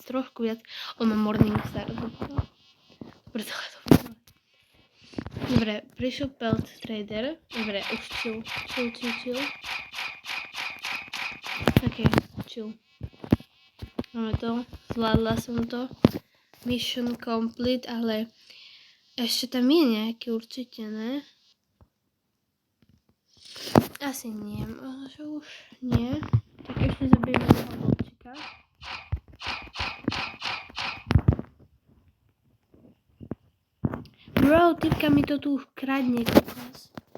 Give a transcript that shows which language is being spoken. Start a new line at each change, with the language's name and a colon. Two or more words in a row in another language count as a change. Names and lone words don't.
Slovak: On má Morningstar. Dobre, Dobre, prišiel Pelt Trader. Dobre, už chill. Ok, chill. Máme to, zvládla som to.
English: Mission complete,
Slovak: ale ešte tam je nejaký určite, ne? Asi nie, možno, že už nie. Tak ešte zabijeme toho vlčika. Bro, typka mi to tu už kradne, kokos.